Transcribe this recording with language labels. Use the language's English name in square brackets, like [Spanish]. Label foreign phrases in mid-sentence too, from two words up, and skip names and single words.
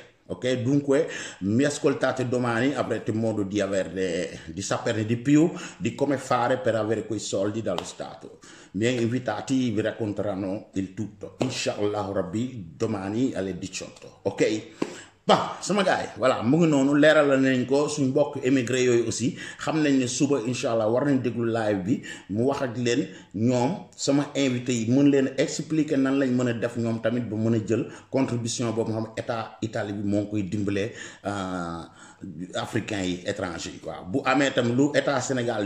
[Italian] Ok, dunque mi ascoltate domani, avrete modo di saperne di più di come fare per avere quei soldi dallo Stato. I miei invitati vi racconteranno il tutto, [Arabic] inshallah rabbi, [Italian] domani alle 18. [Wolof] Ok, bah sama gaay voilà mu ngi noonu leeral nañ ko suñu mbokk émigré yooyu aussi xam nañ ne suba inshallah war nañ déglu live bi mu wax ak leen ñoom sama invité yi mën leen expliquer nan lañ mën a def ñoom tamit ba mën a jël contribution boobu nga xam état Italie bi moo ngi koy dimbalee africains yi étrangers yi waaw bu amee tam lu état Sénégal